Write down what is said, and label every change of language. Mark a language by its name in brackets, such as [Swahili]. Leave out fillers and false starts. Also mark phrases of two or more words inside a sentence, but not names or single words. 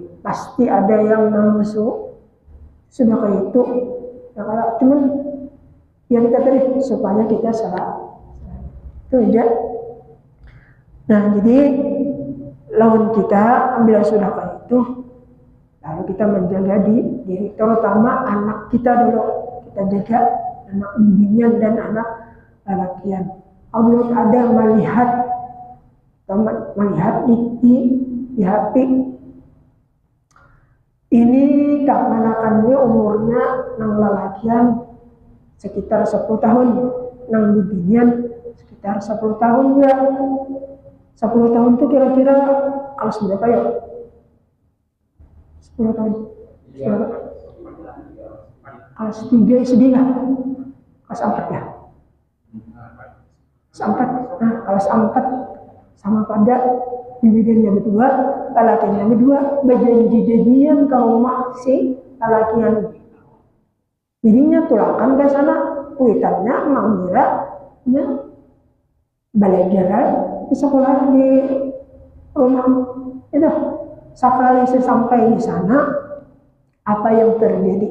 [Indonesian] Pasti ada yang masuk sudah kayak itu ya, kalau cuman yang kita tadi supaya kita itu aja. Nah jadi lawan kita bila sudah kayak itu lalu kita menjaga diri terutama anak kita dulu, kita jaga anak bibinya dan anak lelakian. Allah ada melihat di HP ini kemanakannya umurnya nang lelakian sekitar 10 tahun, nang bibian sekitar 10 tahun ya. 10 tahun itu kira-kira kelas berapa ya? 10 tahun. Kelas 3 sedih nggak? Kelas 4 ya? Kelas 4. Nah, kelas 4 sama pada bibinya berdua, lelakinya berdua, berjanji-janjian ke rumah si lelakian. [Banjar] Jadinya tulakan ke sana, kuitannya mengira belajar di sekolah di rumah. [Indonesian] Itu sekali sesampai di sana, apa yang terjadi?